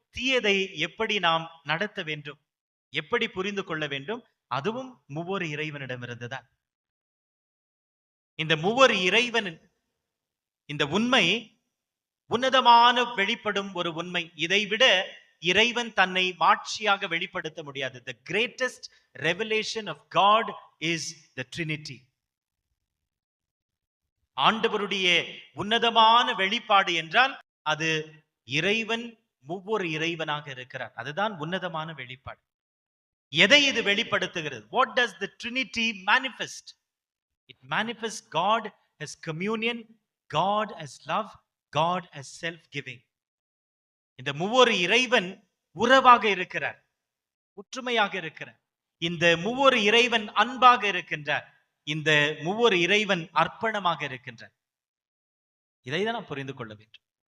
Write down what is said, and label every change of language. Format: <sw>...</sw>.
<ta>தீயதை எப்படி நாம் நடத்த வேண்டும், எப்படி புரிந்து கொள்ள வேண்டும், அதுவும் மூவொரு இறைவனிடமிருந்துதான். இந்த மூவொரு இறைவன், இந்த உண்மை உன்னதமான வெளிப்படும் ஒரு உண்மை. இதைவிட இறைவன் தன்னை மாட்சியாக வெளிப்படுத்த முடியாது.</ta> <en>The greatest revelation of God is the Trinity.</en> <ta>ஆண்டவருடைய உன்னதமான வெளிப்பாடு என்றால் அது இறைவன் ஒவ்வொரு இறைவனாக இருக்கிறார். அதுதான் உன்னதமான வெளிப்பாடு. எதை இது வெளிப்படுத்துகிறது?</ta> <en>What does the Trinity manifest? It manifests God as communion, God as love, God as self-giving.</en> <ta>இந்த மூவொரு இறைவன் உறவாக இருக்கிறார், ஒற்றுமையாக இருக்கிறார். இந்த மூவொரு இறைவன் அன்பாக இருக்கின்றார். இந்த மூவொரு இறைவன் அர்ப்பணமாக இருக்கின்றார். இதைதான் நாம் புரிந்து கொள்ள வேண்டும்.</ta>